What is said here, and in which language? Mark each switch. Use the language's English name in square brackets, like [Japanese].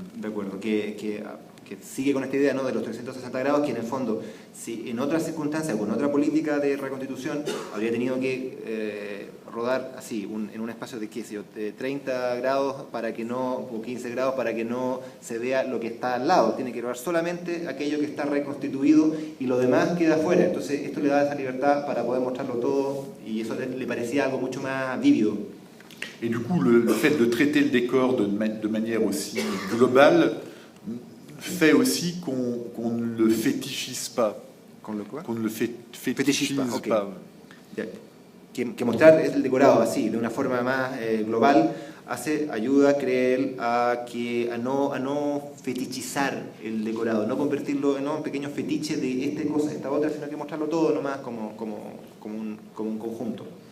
[Spanish] De acuerdo, que sigue con esta idea, ¿no? De los 360 grados, que en el fondo, si en otras circunstancias, con otra política de reconstitución, habría tenido que rodar así, en un espacio de, de 30 grados para que no, o 15 grados para que no se vea lo que está al lado. Tiene que rodar solamente aquello que está reconstituido y lo demás queda afuera. Entonces esto le da esa libertad para poder mostrarlo todo, y eso le parecía algo mucho más vívido. [French] Et du coup, le fait de traiter le décor de manière aussi globale fait aussi qu'on ne le fétichise pas. [Spanish] ¿Con lo cual? [French] Qu'on ne le fétichise okay. pas. [Spanish] que mostrar el decorado así, de una forma más global, ayuda, cree él, a no fetichizar el decorado, no convertirlo en un pequeño fetiche de esta cosa, esta otra, sino que mostrarlo todo nomás como un conjunto.